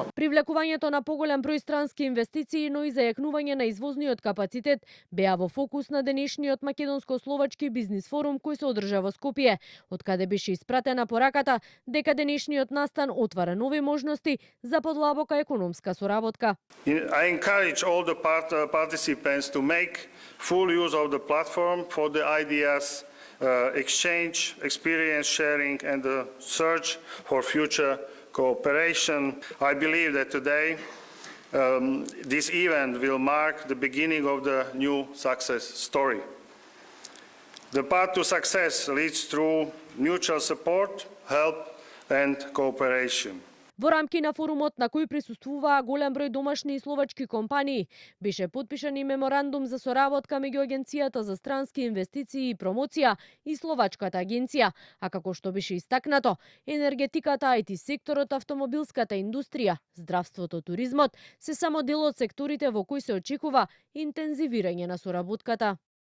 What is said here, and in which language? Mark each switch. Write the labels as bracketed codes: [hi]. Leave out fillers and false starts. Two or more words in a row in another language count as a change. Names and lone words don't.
[mk] Привлекувањето на поголем број странски инвестиции, но и зајакнување на извозниот капацитет беа во фокус на денешниот македонско-словачки бизнис форум кој се одржа во Скопје, од каде беше испратена пораката дека денешниот настан отвара нови можности за подлабока економска соработка. [en] I encourage all the participants to make full use of the platform for the ideas exchange, experience sharing and the search for future cooperation. I believe that today this event will mark the beginning of the new success story. The path to success leads through mutual support, help and cooperation. [mk] Во рамки на форумот, на кој присуствуваа голем број домашни и словачки компании, беше потпишан и меморандум за соработка меѓу Агенцијата за странски инвестиции и промоција и Словачката агенција, а како што беше истакнато, енергетиката, IT секторот, автомобилската индустрија, здравството, туризмот се само дел од секторите во кои се очекува интензивирање на соработката.